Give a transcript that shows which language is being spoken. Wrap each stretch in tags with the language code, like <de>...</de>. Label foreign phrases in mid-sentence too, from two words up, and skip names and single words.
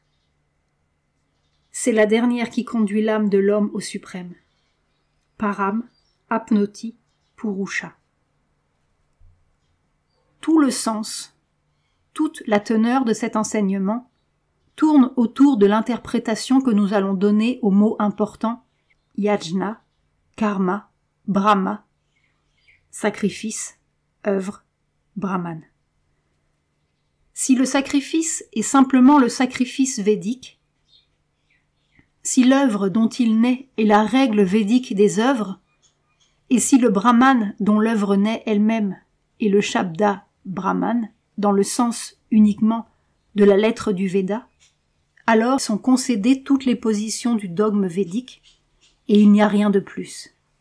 <fr>C'est la dernière qui conduit l'âme de l'homme au suprême.</fr> <sa>Param, Apnoti, Purusha.</sa> <fr>Tout le sens, toute la teneur de cet enseignement tourne autour de l'interprétation que nous allons donner aux mots importants</fr> <sa>yajna, karma, brahma,</sa> <fr>sacrifice, œuvre, brahman. Si le sacrifice est simplement le sacrifice védique, si l'œuvre dont il naît est la règle védique des œuvres, et si le brahman dont l'œuvre naît elle-même est le</fr> <sa>shabda brahman,</sa> <fr>dans le sens uniquement de la lettre du Veda, alors sont concédées toutes les positions du dogme védique, et il n'y a rien de plus.</fr>